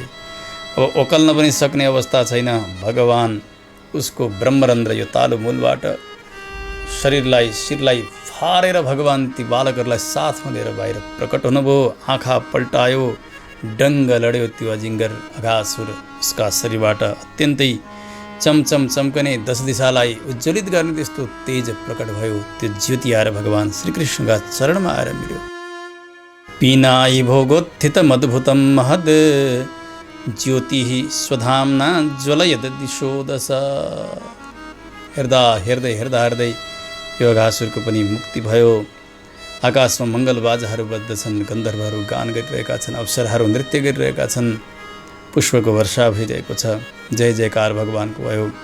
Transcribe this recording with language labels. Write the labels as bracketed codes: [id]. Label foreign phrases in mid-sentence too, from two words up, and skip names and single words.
[ne] अब ओकल्न पनि सक्ने अवस्था छैन। भगवान उसको ब्रह्मरन्ध्र यो तालु मूलबाट शरीरलाई शिरलाई फारेर भगवान ती बालकहरूलाई साथमा लिएर बाहिर प्रकट हुनुभयो। आँखा पल्टायो, डङ्ग लड्यो त्यो अजिङ्गर अघासुर। उसका शरीरबाट अत्यन्तै चमचम चम्कने 10 दिशालाई उज्ज्वलित गर्ने त्यस्तो तेज प्रकट भयो। त्यो ज्योति आएर भगवान श्रीकृष्णका चरणमा आएर मिल्यो। [sa] पिनाई भोगोत्थित मद्भुतम महद ज्योति स्वधाम्ना ज्वलयद दिशो दश। [ne] हेर्दा हेर्दै हेर्दा हेर्दै यो अघासुरको पनि मुक्ति भयो। आकाशमा मङ्गलबाजाहरू बज्दछन्, गन्धर्वहरू गान गरिरहेका छन्, अप्सराहरू नृत्य गरिरहेका छन्, पुष्पको वर्षा भइरहेको छ। जय जयकार भगवानको भयो।